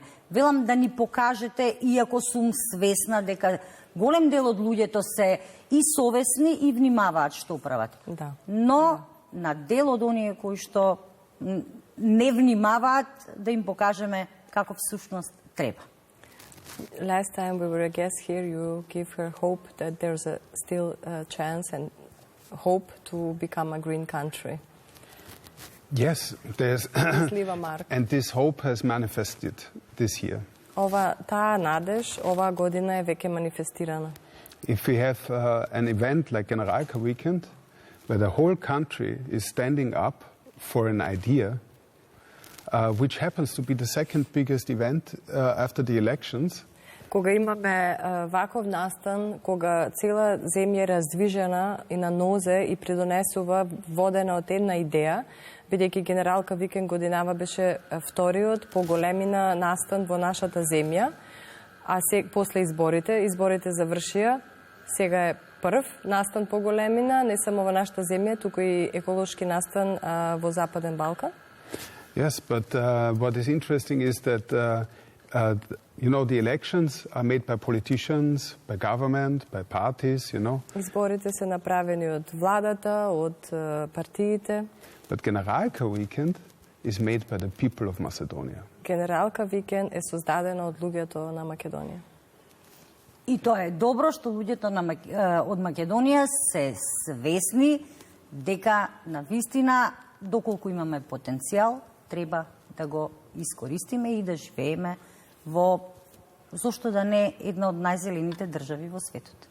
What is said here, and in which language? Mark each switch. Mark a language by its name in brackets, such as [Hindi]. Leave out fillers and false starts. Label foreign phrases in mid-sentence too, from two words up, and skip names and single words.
[Macedonian] Велам да ни покажете, иако сум свесна дека голем дел од луѓето се и совесни и внимаваат што прават. Да. Но на дел од оние кои што не внимаваат, да им покажеме како всушност треба. [English] Last time we were a guest here, you give her hope that there's still a chance and hope to become a green country. Yes, there's Leave a mark. and this hope has manifested this year. [Macedonian] Таа надеж ова година е веќе манифестирана. [English] If we have an event like Generalka Weekend, where the whole country is standing up for an idea, which happens to be the second biggest event after the elections. [Macedonian] Кога имаме ваков настан, кога цела земја е раздвижена и на нозе и предонесува водена од една идеја, бидејќи Генералка Викенд годинава беше вториот по големина настан во нашата земја, а после изборите завршија, сега е прв настан по големина, не само во нашата земја, туку и еколошки настан во Западен Балкан. [English] Yes, but what is interesting is that, you know, the elections are made by politicians, by government, by parties, you know. [Macedonian] Изборите се направени од владата, од партиите. [English] But Generalka Weekend is made by the people of Macedonia. [Macedonian] Генералка Викенд е создадена од луѓето на Македонија. И тоа е добро што луѓето од Македонија се свесни дека на вистина, доколку имаме потенцијал, треба да го искористиме и да живееме во, зошто да не, една од најзелените држави во светот.